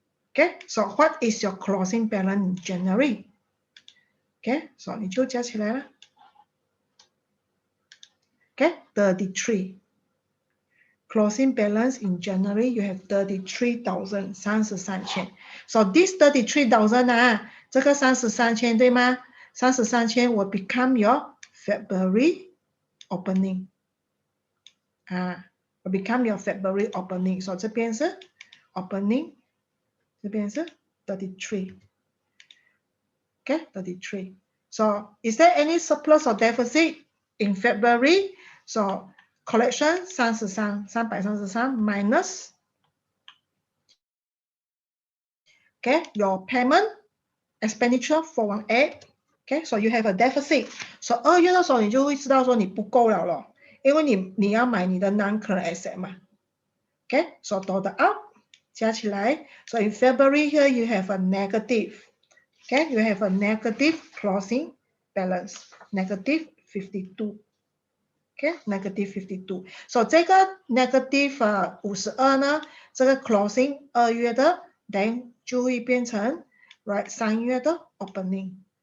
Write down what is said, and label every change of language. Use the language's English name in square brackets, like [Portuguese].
[English] Okay, so what is your closing balance in January? [Chinese] Okay, so 你就加起来了。 [English] Okay, 33. Closing balance in January you have 33,000 33,000。 So this 33,000啊， [Chinese] 这个33,000对吗？ [English] 33,000 will become your February opening。 will become your February opening。 [Chinese] So 这边是 opening， 这边是 33。 [English] Okay, 33. So is there any surplus or deficit in February? So collection 333 minus, okay, your payment expenditure 418. Okay, so you have a deficit. [Chinese] So 2月的时候你就会知道说你不够了咯，因为你要买你的 non-current asset 嘛。 [English] Okay, so total up [Chinese] 加起来。 [English] So in February here you have a negative. Okay, you have a negative closing balance, negative 52. Okay, negative 52. [Chinese] So 这个 negative 52呢，这个 closing 2月的 then 就会变成 right 3月的 opening.